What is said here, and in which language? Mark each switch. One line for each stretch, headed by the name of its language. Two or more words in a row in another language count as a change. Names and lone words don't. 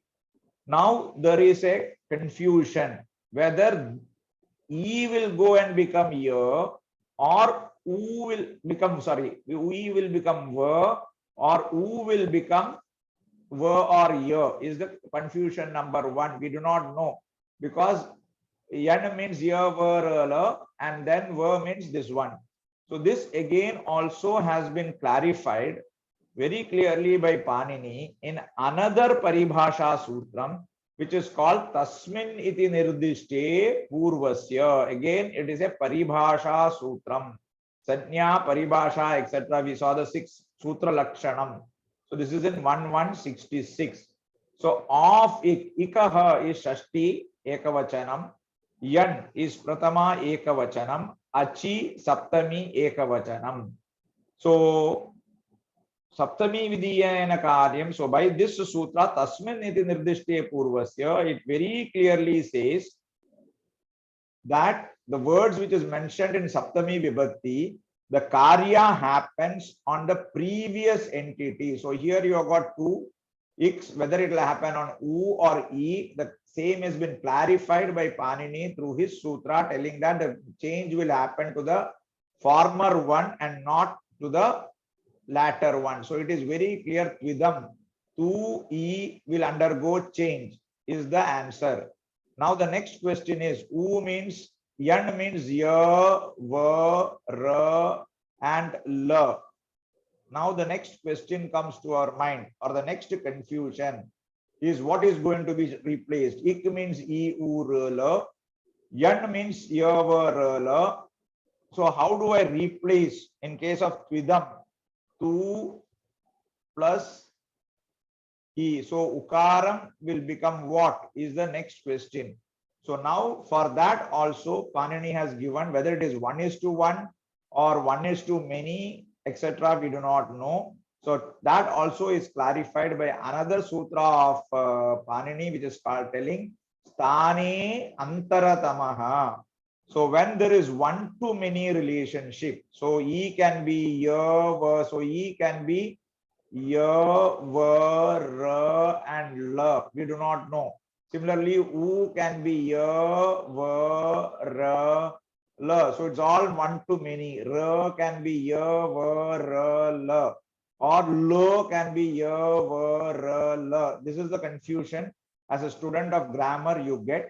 English: Now there is a confusion whether e will go and become ya, or u will become, sorry, we will become va, or u will become va or ya, is the confusion number one. We do not know, because yan means ya, va, la, and then va means this one. So this again also has been clarified very clearly by Panini in another
Sanskrit: Paribhasha Sutram,
English: which is called
Sanskrit: Tasmin iti nirdishte purvasya.
English: Again, it is a
Sanskrit: Paribhasha Sutram. Sanya, Paribhasha, etc.
English: We saw the 6
Sanskrit: Sutra Lakshanam.
English: So this is in 1166. So of ikaha is
Sanskrit: Shashti Ekavachanam,
English: yan is
Sanskrit: Pratama Ekavachanam, achi Saptami Ekavachanam. So Saptami Vidiyana Karyam.
English: So by this sutra,
Sanskrit: Tasmin iti nirdishte purvasya,
English: it very clearly says that the words which is mentioned in
Sanskrit: Saptami Vibhakti,
English: the Karya happens on the previous entity. So here you have got two iks, whether it will happen on u or e, the same has been clarified by Panini through his sutra, telling that the change will happen to the former one and not to the latter one. So it is very clear, Tvidam, tu e will undergo change is the answer. Now the next question is, u means, yan means ya, va, ra, and la. Now the next question comes to our mind, or the next confusion is, what is going to be replaced? Ik means e, u, ra, la. Yan means ya, va, ra, la. So how do I replace in case of Tvidam? 2 plus e. So ukaram will become what is the next question. So now for that also Panini has given, whether it is 1:1 or 1:many, etc. We do not know. So that also is clarified by another sutra of Panini, which is called telling
Sanskrit: Sthane Antaratamaha.
English: So when there is 1-to-many relationship, so e can be ya, va, so e can be ya, va, ra, and la. We do not know. Similarly, u can be ya, va, ra, la. So it's all 1-to-many. Ra can be ya, va, ra, la. Or lo can be ya, va, ra, la. This is the confusion as a student of grammar you get.